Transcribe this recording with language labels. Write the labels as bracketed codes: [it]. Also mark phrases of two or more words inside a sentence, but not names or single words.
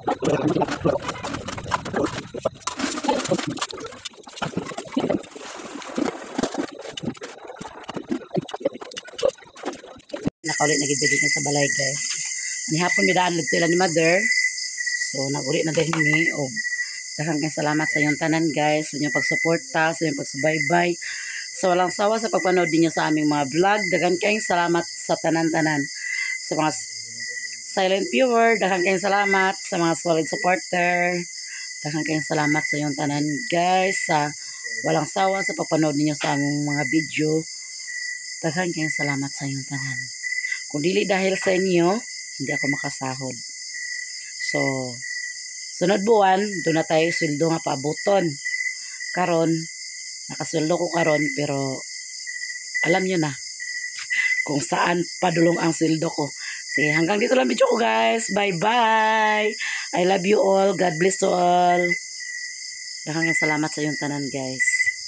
[ceb] Nakaulit na gibili niya sa balay guys. Ni hapon mi daan ligtila ni mother. So naguli na din ni og daghang kayong salamat sa inyong tanan guys, sa inyong pagsuporta, sa inyong pagsubaybay. [tl] So walang sawa sa pagpanood niyo sa aming mga vlog. [ceb] Daghang kayong salamat sa tanan-tanan. Sa mga [en] silent viewer, [ceb] daghang kayong salamat sa mga [en] solid supporter. [ceb] Daghang kayong salamat sa inyong tanan guys, [tl] sa walang sawa sa pagpanood niyo sa aming mga video. [ceb] Daghang kayong salamat sa inyong tanan. Kung dili [tl] dahil sa inyo, hindi ako [ceb] makasahod. [tl] So, sunod buwan, doon na tayo sweldo nga paabuton. [ceb] Karon, nakasweldo ko karon, [tl] pero alam nyo na kung saan [ceb] padulong ang sweldo ko. [tl] Sige, hanggang dito lang video ko guys. [en] Bye-bye. I love you all. God bless to all. [ceb] Daghang salamat sa iyong tanan guys.